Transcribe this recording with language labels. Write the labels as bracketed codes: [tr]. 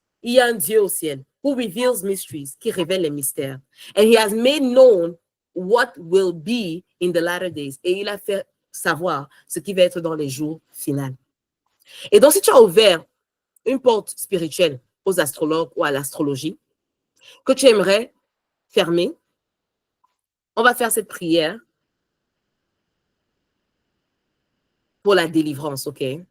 [fr] Il y a un Dieu au ciel [en] who reveals mysteries, [fr] qui révèle les mystères. [en] And he has made known what will be in the latter days. [fr] Et il a fait savoir ce qui va être dans les jours finaux. Et donc, si tu as ouvert une porte spirituelle aux astrologues ou à l'astrologie, que tu aimerais fermer, on va faire cette prière pour la délivrance, ok?